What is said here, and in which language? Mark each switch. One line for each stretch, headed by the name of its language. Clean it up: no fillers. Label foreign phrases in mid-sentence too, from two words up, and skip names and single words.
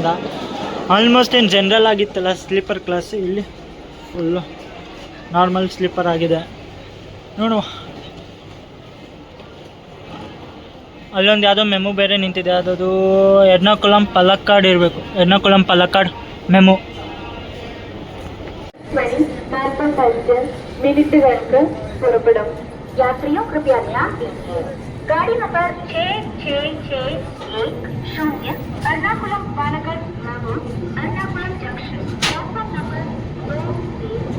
Kannada: ಆಲ್ಮೋಸ್ಟ್ ಏನು ಜನರಲ್ ಆಗಿತ್ತಲ್ಲ
English: sleeper class,
Kannada: ಇಲ್ಲಿ ಫುಲ್ಲು
English: normal sleeper
Kannada: ಆಗಿದೆ. ನೋಡುವ, ಅಲ್ಲೊಂದು ಯಾವುದೋ ಮೆಮು ಬೇರೆ ನಿಂತಿದೆ, ಅದದು ಎರ್ನಾಕುಲಂ ಪಲಕ್ಕಾಡ್ ಇರಬೇಕು. ಎರ್ನಾಕುಲಂ ಪಲಕ್ಕಾಡ್ ಮೆಮು.
Malayalam: മിനിറ്റുകൾക്ക് പുറപ്പെടും.
Hindi: यात्रियों कृपया ध्यान दीजिए. गाड़ी नंबर 6660 एर्नाकुलम पालक्काड मैंगलोर एर्नाकुलम जंक्शन
English: platform number
Hindi: 2 से